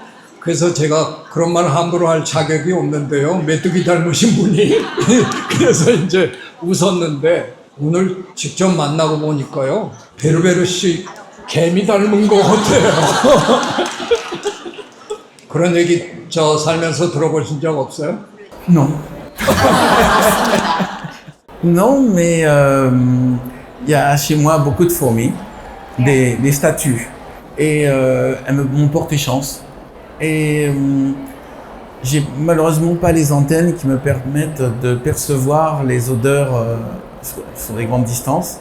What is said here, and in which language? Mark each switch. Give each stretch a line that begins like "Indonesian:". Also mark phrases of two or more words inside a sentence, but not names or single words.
Korean: 그래서 제가 그런 말 함부로 할 자격이 없는데요. 메뚜기 닮으신 분이 그래서 이제 웃었는데 오늘 직접 만나고 보니까요. 베르베르 씨 개미 닮은 것 같아요. 그런 얘기 저 살면서 들어보신 적 없어요?
French: Non. Non, mais il y a chez moi beaucoup de fourmis, des statues, et elles m'ont porté chance. Et j'ai malheureusement pas les antennes qui me permettent de percevoir les odeurs sur des grandes distances.